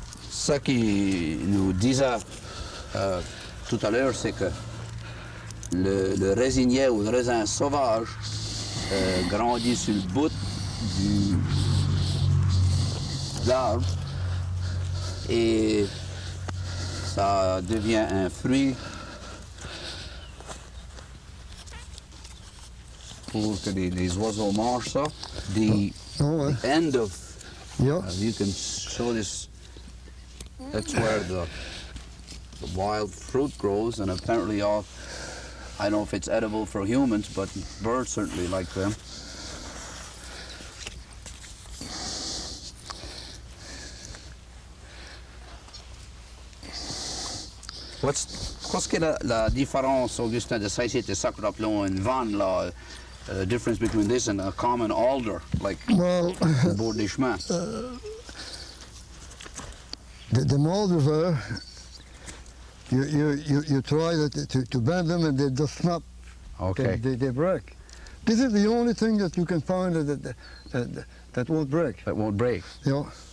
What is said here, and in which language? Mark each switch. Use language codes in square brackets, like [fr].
[fr] Ce qui nous disait tout à l'heure, c'est que le résinier ou le raisin sauvage grandit sur le bout de l'arbre et ça devient un fruit pour que les oiseaux mangent ça. [en] The Oh, end of, yeah. you can show this, that's where the wild fruit grows, and apparently all, I don't know if it's edible for humans, but birds certainly like them. [fr] Qu'est-ce que la différence, Augustin, de ça ici, de ça que nous appelons une vanne, là, [en] difference between this and a common alder, like Well, [fr] au bord des chemins? [en] the molders there, you try to bend them and they just snap. Okay. They break. This is the only thing that you can find that won't break. That won't break. Yeah.